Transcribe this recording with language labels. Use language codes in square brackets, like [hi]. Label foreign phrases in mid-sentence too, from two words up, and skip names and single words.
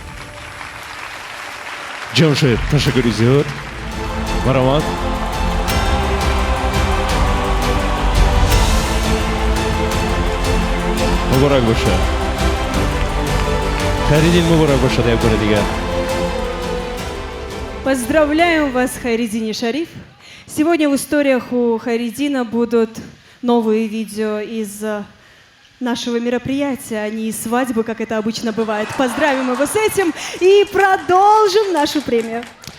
[tg] ҷамшед, ташаккури зиёд. баромад. муборак бошад. Хайриддин, муборак бошад як бора дигар. [ru] Поздравляем вас, Хайриддин Шариф. Сегодня в историях у Хайриддина будут новые видео из нашего мероприятия, а не из свадьбы, как это обычно бывает. Поздравим его с этим и продолжим нашу премию.